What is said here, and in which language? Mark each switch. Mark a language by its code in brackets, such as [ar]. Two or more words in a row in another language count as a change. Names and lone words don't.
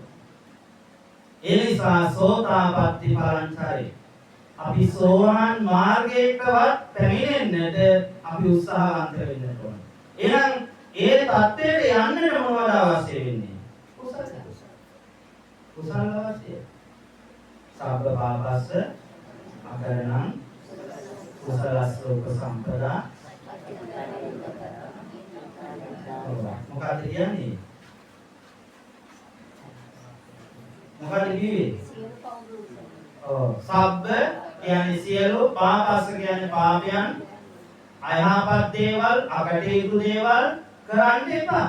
[si] ඒ නිසා [pi] සෝතාපට්ටි ඵලංචරේ [si] අපි සෝවාන් මාර්ගයකවත් පැමිණෙන්නට අපි උත්සාහවන්ත වෙන්න ඕනේ. එහෙනම් ඒ தත්ත්වයට යන්නට මොනවද අවශ්‍ය වෙන්නේ? කුසල. කුසල අවශ්‍යයි. [pi] සබ්බ පාපස්ස අකරණං කුසලස්ස උපසම්පදා. [si] මොකක්ද කියන්නේ? මොකක්ද කිව්වේ? සබ්බ කියන්නේ සියලු, පාපස්ස කියන්නේ පාපයන්, අයහපත් දේවල්, අකටයුතු දේවල් කරන්න එපා.